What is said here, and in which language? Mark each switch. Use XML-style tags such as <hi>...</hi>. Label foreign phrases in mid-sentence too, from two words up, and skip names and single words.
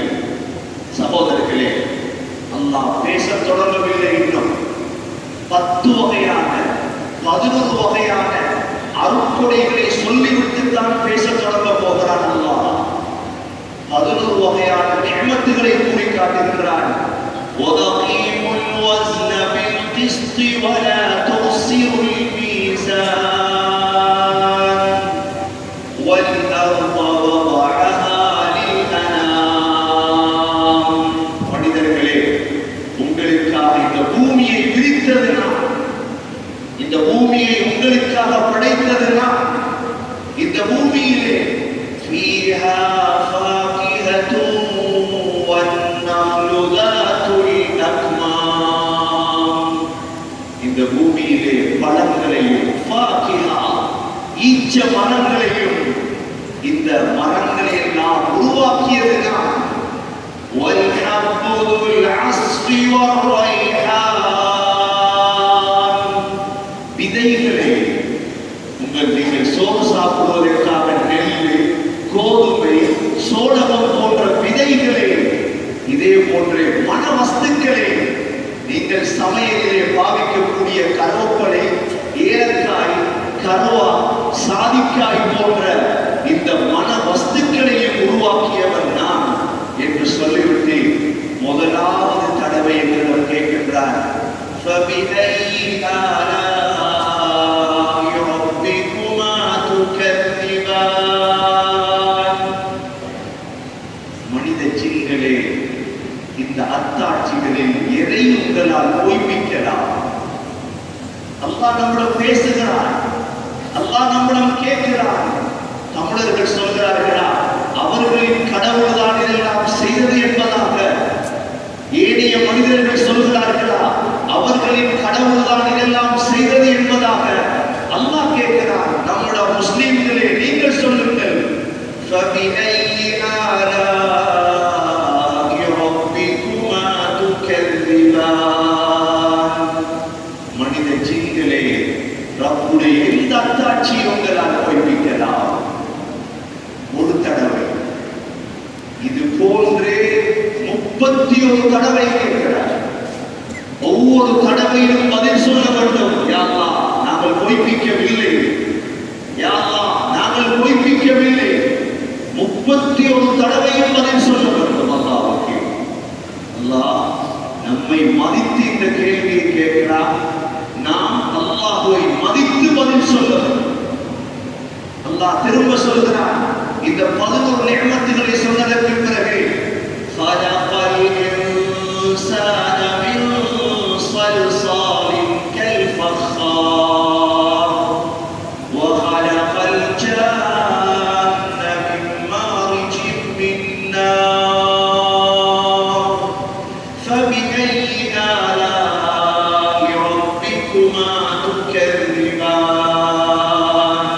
<ta>சகோதரர்களே, அல்லாஹ் பேசத் தொடங்கவில்லை. இன்னும் 10 வகையான 11 வகையான அருட்கொடைகளை சொல்லிவிட்டு தான் பேசத் தொடங்க போகிறான். அல்லாஹ் 11 வகையான நிஅமத்துகளை கூறி காட்டுகிறான்.</ta> <ar>وَأَقِيمُوا الْوَزْنَ بِالْقِسْطِ وَلَا تُخْسِرُوا الْمِيزَانَ وَالْأَرْضَ وَضَعَهَا لِلْأَنَامِ.</ar> <ta>மனிதர்களே, உங்களுக்காக இந்த பூமியை விரித்தது நான். இந்த பூமியை உங்களுக்காக படைத்தது நான். இந்த பூமியிலே</ta> <ar>فيها فاكهة والنخل ذات الأكمام.</ar> <ta>இந்த பூமியிலே பழங்களையும் ஃபாகிஹா ஈச்ச மரங்களையும் இந்த மரங்களை எல்லாம் உருவாக்கியது நான்.</ta> <ar>والحب ذو العصف والريحان.</ar> <ta>விதைகளை நீங்கள் சோறு சாப்பிடுவதற்காக நெல், கோதுமை, சோளம் போன்ற விதைகளை, இதே போன்ற மன வஸ்துக்களை, நீங்கள் சமையலிலே பாவிக்கக்கூடிய கருவேப்பிலை, ஏலக்காய், கருவா, சாதிக்காய் போன்ற இந்த மன வஸ்துக்களையும் உருவாக்கியவன் நான் என்று சொல்லிவிட்டு முதலாவது தடவை என்றவர் கேட்கின்றார்.</ta> <ar>فَبِأَيِّ آلَاءِ رَبِّكُمَا تُكَذِّبَانِ.</ar> <ta>மனித ஜின்களே, இந்த அத்தாட்சிகளில் எதை உங்களால் பொய்ப்பிக்கலாம்? அல்லாஹ் நம்மிடம் பேசுகிறான், அல்லாஹ் நம்மிடம் கேட்கிறான். தமிழர்கள் சொல்கிறார்களா, அவர்களின் கடவுள் தான் இதெல்லாம் செய்தது என்பதாக? ஏனைய மனிதர்கள் சொல்கிறார்களா, அவர்களின் கடவுள் தான் இதெல்லாம் செய்தது என்பதாக? அல்லாஹ் கேட்கிறான், நம்முடைய முஸ்லிம்களே நீங்கள் சொல்லுங்கள்.</ta> <ar>فَبِأَيِّ آلَاءِ رَبِّكُمَا تُكَذِّبَانِ.</ar> <ta>மனித ஜின்களே, ரப்புடைய எந்த அத்தாட்சியை உங்களால் பொய்ப்பிக்கலாம்? ஒரு தடவை, இது போன்றே 31 தடவை கேட்கிறார். ஒவ்வொரு தடவையிலும் பதில் சொல்ல வேண்டும்.</ta> <ar>يا الله,</ar> <ta>நாங்கள் பொய்ப்பிக்கவில்லை.</ta> <ar>يا الله,</ar> <ta>நாங்கள் பொய்ப்பிக்கவில்லை. 31 தடவையும் பதில் சொல்ல வேண்டும் அல்லாஹ்வுக்கு. அல்லாஹ் நம்மை மதித்து இந்த கேள்வியை கேட்கிறார். நாம் அல்லாஹ்வை மதித்து பதில் சொல்ல வேண்டும். அல்லாஹ் திரும்ப சொல்கிறார். இந்த 11 நிஅமத்துகளை சொன்னதற்கு பிறகு</ta> <ar>خَلَقَ الْإِنسَانَ مِنْ صَلْصَالٍ كَالْفَخَّارِ وَخَلَقَ الْجَانَّ مِنْ مَارِجٍ مِنْ نَارٍ فَبِأَيِّ آلَاءِ رَبِّكُمَا تُكَذِّبَانِ.</ar>